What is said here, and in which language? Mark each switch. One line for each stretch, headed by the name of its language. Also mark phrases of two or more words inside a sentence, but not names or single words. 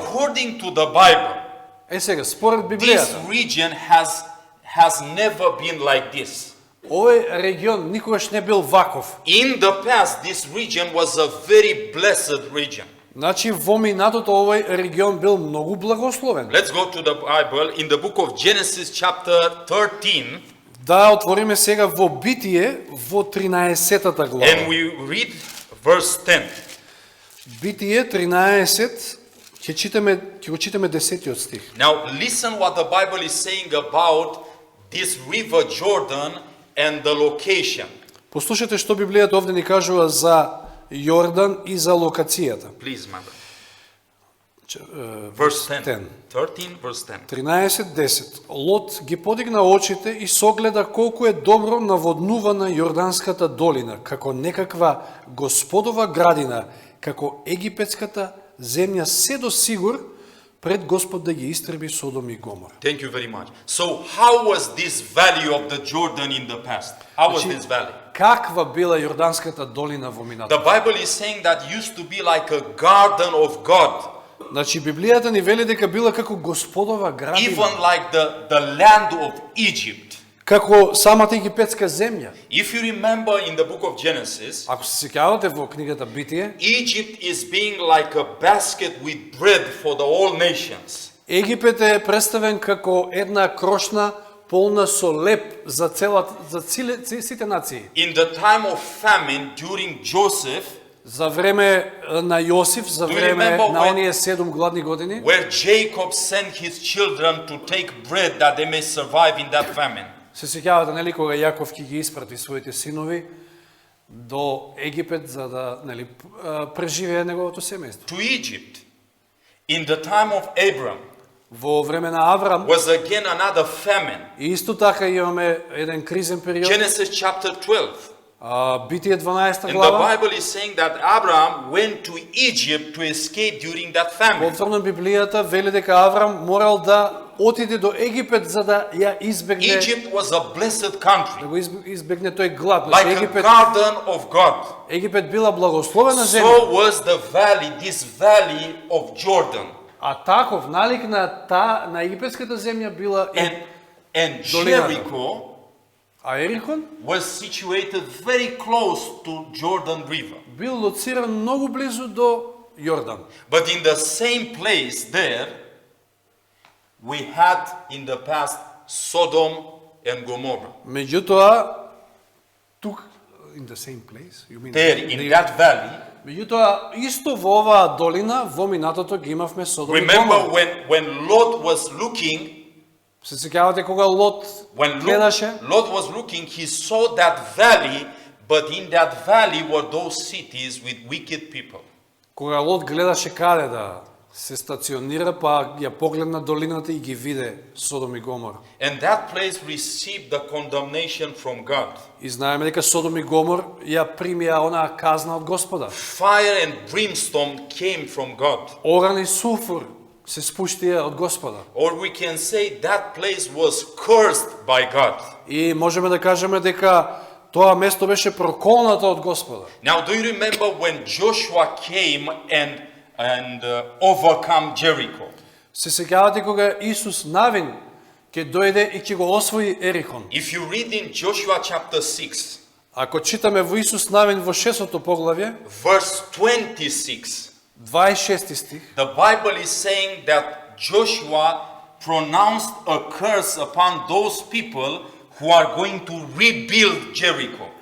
English: according to the Bible,
Macedonian: Е сега, според
English: this
Macedonian: Библијата,
English: region has never been like this.
Macedonian: овој регион никогаш не бил ваков.
English: In the past, this region was a very blessed region.
Macedonian: Значи во минатото овој регион бил многу благословен.
English: Let's go to the Bible in the book of Genesis chapter 13,
Macedonian: Да отвориме сега во Битие во 13-та
English: and
Macedonian: глава.
English: we read verse 10.
Macedonian: Битие 13, ќе го читаме 10-тиот стих.
English: Now, listen what the Bible is saying about this river Jordan and the location.
Macedonian: Послушайте што Библијата овде ни кажува за Јордан и за локацијата.
English: Please, my brother. Verse Verse 10. 13, verse 10. 13:10.
Macedonian: Лот ги подигна очите и согледа колку е добро наводнувана Јорданската долина, како некаква господова градина, како египетската земја се до сигур пред Господ да ги истреби Содом и Гомор.
English: Thank you very much. So, how was this valley of the Jordan in the past? How was this valley?
Macedonian: Каква била Јорданската долина во минатото?
English: The Bible is saying that used to be like a garden of God,
Macedonian: Значи Библијата ни вели дека била како господова градина,
English: even like the land of Egypt.
Macedonian: како самата египетска земја.
English: If you remember in the book of Genesis,
Macedonian: Ако се сеќавате во книгата Битие,
English: Egypt is being like a basket with bread for the all nations.
Macedonian: Египет е представен како една крошна полна со леп за сите нации.
English: In the time of famine during Joseph,
Macedonian: За време на Јосиф, за
English: Do you
Macedonian: време
English: remember
Macedonian: на
English: when-
Macedonian: оние 7 гладни години,
English: where Jacob sent his children to take bread that they may survive in that famine.
Macedonian: се сеќавате, нели, кога Јаков ќе ги испрати своите синови до Египет за да, нели, преживее неговото семејство.
English: To Egypt, in the time of Abram,
Macedonian: Во време на Аврам
English: was again another famine.
Macedonian: и исто така имаме еден кризен период.
English: Genesis chapter 12.
Macedonian: Битие 12
English: And the
Macedonian: глава.
English: Bible is saying that Abraham went to Egypt to escape during that famine.
Macedonian: Повторно Библијата вели дека Аврам морал да отиде до Египет за да ја избегне
English: Egypt was a blessed country,
Macedonian: да го избегне тој глад.
English: like
Macedonian: Значи
English: a
Macedonian: Египет,
English: garden of God.
Macedonian: Египет била благословена земја.
English: So was the valley, this valley of Jordan.
Macedonian: А таков налик на египетската земја била и
English: And
Macedonian: Долината.
English: Jericho
Macedonian: а Ерихон
English: was situated very close to Jordan River.
Macedonian: бил лоциран многу близу до Јордан.
English: But in the same place there, we had in the past Sodom and Gomorrah.
Macedonian: Меѓутоа тук
English: in the same place, you mean There, in that valley,
Macedonian: Меѓутоа исто во оваа долина во минатото ги имавме Содом и
English: remember
Macedonian: Гомора.
English: when Lot was looking,
Macedonian: Се сеќавате кога Лот
English: when
Macedonian: гледаше?
English: Lot was looking, he saw that valley, but in that valley were those cities with wicked people.
Macedonian: Кога Лот гледаше каде да се стационира, па ја погледна долината и ги виде Содом и Гомор.
English: And that place received the condemnation from God.
Macedonian: И знаеме дека Содом и Гомор ја примија онаа казна од Господа.
English: Fire and brimstone came from God.
Macedonian: Оран и суфур се спуштија од Господа.
English: Or we can say that place was cursed by God.
Macedonian: И можеме да кажеме дека тоа место беше проколнато од Господа.
English: Now, do you remember when Joshua came and overcome Jericho?
Macedonian: Се сеќавате кога Исус Навин ќе дојде и ќе го освои Ерихон.
English: If you read in Joshua chapter 6,
Macedonian: Ако читаме во Исус Навин во 6-то поглавје,
English: verse 26,
Macedonian: 26 стих,
English: the Bible is saying that Joshua pronounced a curse upon those people who are going to rebuild Jericho.